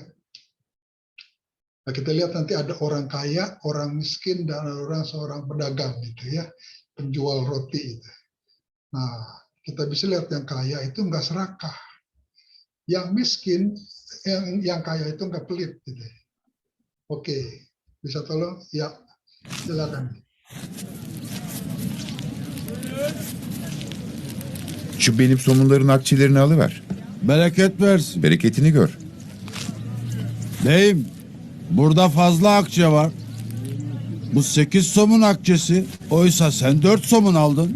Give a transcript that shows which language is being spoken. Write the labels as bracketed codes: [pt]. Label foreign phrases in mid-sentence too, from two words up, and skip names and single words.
[id] Nah, kita lihat nanti ada orang kaya, orang miskin, dan ada seorang pedagang gitu ya, penjual roti. Gitu. Nah, kita bisa lihat yang kaya itu nggak serakah, yang miskin, yang kaya itu nggak pelit. Gitu. Oke, bisa tolong? Ya, silakan. [tr] Şu benim somunların akçelerini alıver. Bereket versin. Bereketini gör. Beyim, burada fazla akçe var. Bu 8 somun akçesi. Oysa sen 4 somun aldın.